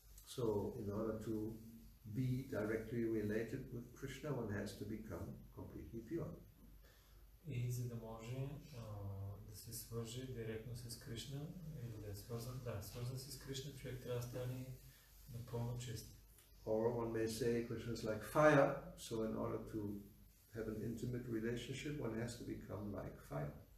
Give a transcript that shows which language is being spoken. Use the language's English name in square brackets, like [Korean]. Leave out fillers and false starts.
[English] So in order to be directly related with Krishna, one has to become completely pure. [Bulgarian] И за да може да се свърже директно с Кришна, или да е свързан с Кришна, човек трябва да стане напълно чист. [English] Or one may say Krishna is like fire, so in order to have an intimate relationship, one has to become like fire.